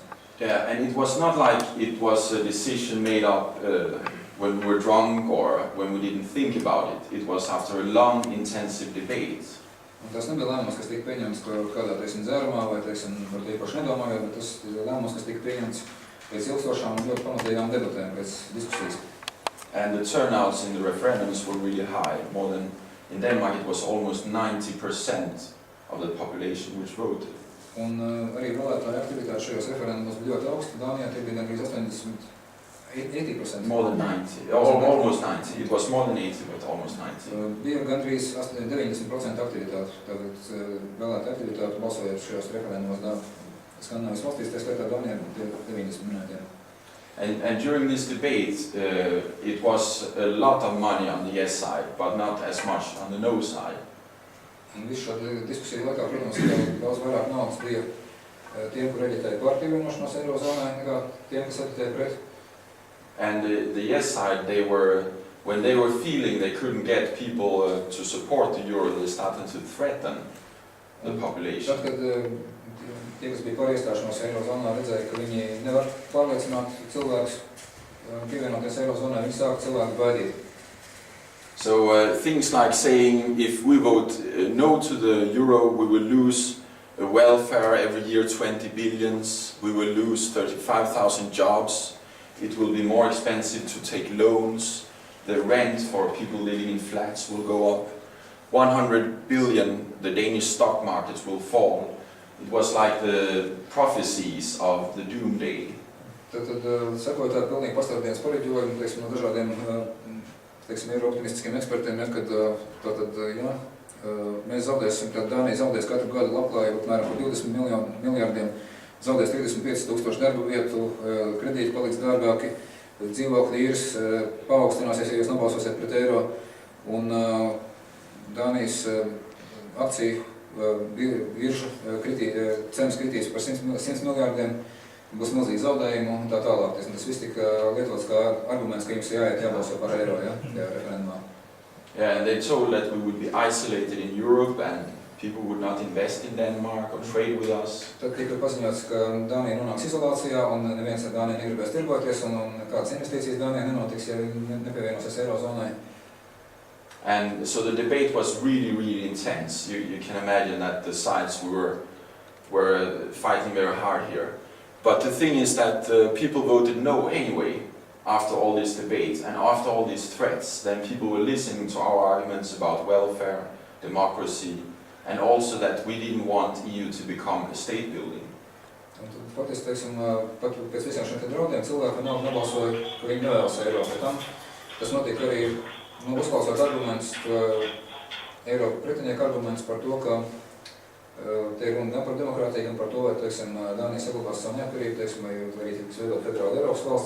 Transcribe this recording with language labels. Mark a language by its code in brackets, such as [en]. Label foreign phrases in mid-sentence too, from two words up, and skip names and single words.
[en] Yeah, and it was not like it was a decision made up when we were drunk or when we didn't think about it. It was after a long, intensive debate. [lv] Un tas nebija lēmums, kas tika pieņemts kādā, teiksim, dzērumā vai, teiksim, par to īpaši nedomājot, bet tas lēmums, kas tika pieņemts pēc ilgstošām un ļoti pamatīgām debatēm, pēc diskusijas. [en] And the turnouts in the referendums were really high. More than, in Denmark it was almost 90% of the population which voted. [lv] Un arī vēlētāju aktivitāte šajos referendumos bija ļoti augsta. Dānijā tie bija gandrīz 80%. [en] More than 90, almost 90. It was more than 80, but almost 90. [lv] Bija gandrīz 90% aktivitāte, tātad vēlētāju aktivitāte balsojot šajos referendumos Skandinavijas valstīs, tā skaitā Dānijā bija 90 minūtiem. [en] And during this debate, it was a lot of money on the yes side, but not as much on the no side. [lv] Un visu šādu diskusiju laikā, protams, daudz vairāk naudas bija tiem, kur reģitēja par pievienošanos Eirozonai, nekā tiem, kas reģitēja pret. [en] And the yes side, when they were feeling they couldn't get people to support the euro, they started to threaten the population. [lv] Tad, kad tie, kas bija par iestāšanos Eirozonā, redzēja, ka viņi nevar pārliecināt cilvēkus pievienoties Eirozonai, viņi sāka cilvēku baidīt. [en] So things like saying if we vote no to the euro, we will lose welfare every year 20 billions, we will lose 35,000 jobs, it will be more expensive to take loans, the rent for people living in flats will go up, 100 billion, the Danish stock markets will fall. It was like the prophecies of the doomsday. [lv] Tad sekoja tāda pilnīgi pastāvdienas pareģojumi, teiksim, no dažādiem optimistiskiem ekspertiem, kad mēs zaudēsim, tad Dānija zaudēs katru gadu labklājību apmēram par 20 miljārdiem, zaudēs 35,000 darba vietu, kredīti paliks dārgāki, dzīvokļu īres paaugstināsies, ja jūs nobalsosiet pret eiro, un Dānijas akciju biržu cenas kritīs par 100 miljārdiem, būs milzīgi zaudējumi un tā tālāk. Tas viss tika lietots kā arguments, ka jums jābalso par eiro, tajā referendumā. [en] Yeah, and they told that we would be isolated in Europe and people would not invest in Denmark or trade with us. [lv] Tad tika paziņots, ka Dānija nonāks izolācijā un neviens ar Dāniju negribēs tirgoties un kādas investīcijas Dānijā nenotiks, ja nepievienosies Eirozonai. [en] And so the debate was really, really intense. You can imagine that the sides were fighting very hard here. But the thing is that people voted no anyway after all this debate and after all these threats. Then people were listening to our arguments about welfare, democracy, and also that we didn't want EU to become a state building. [lv] Patiesi, teiksim, pat pēc visiem šiem draudiem cilvēki nobalsoja, ka viņi nevēlas eiro. Pēc tam tas notika arī uzklausot argumentus, Eiropa pretinieku argumentus par to, ka te ir runa gan par demokrātiju, gan par to, vai, teiksim, Dānija saglabās savu neatkarību, teiksim, vai arī tiks veidot federāla Eiropas valsts.